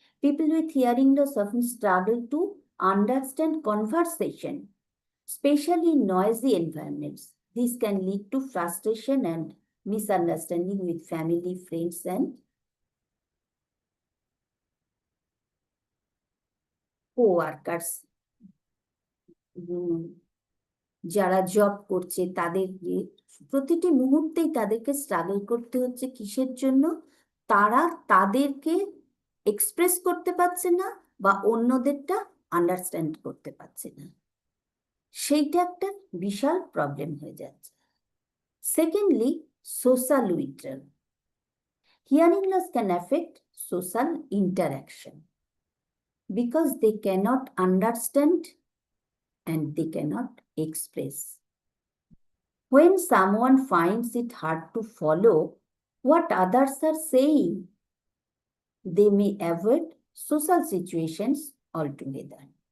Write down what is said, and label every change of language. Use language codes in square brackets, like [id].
[en] People with hearing loss often struggle to understand conversation, especially in noisy environments. This can lead to frustration and misunderstanding with family, friends, and co-workers. [bn] যারা job করছে তাদের প্রতিটি মুহূর্তেই তাদেরকে struggle করতে হচ্ছে। কিসের জন্য? তারা তাদেরকে এক্সপ্রেস করতে পারছে না, বা অন্যদেরটা আন্ডারস্ট্যান্ড করতে পারছে না, সেইটা একটা বিশাল প্রবলেম হয়ে যাচ্ছে। [en] Secondly, social withdrawal. Hearing loss can affect social interaction because they cannot understand and they cannot express. When someone finds it hard to follow what others are saying, they may avoid social situations altogether.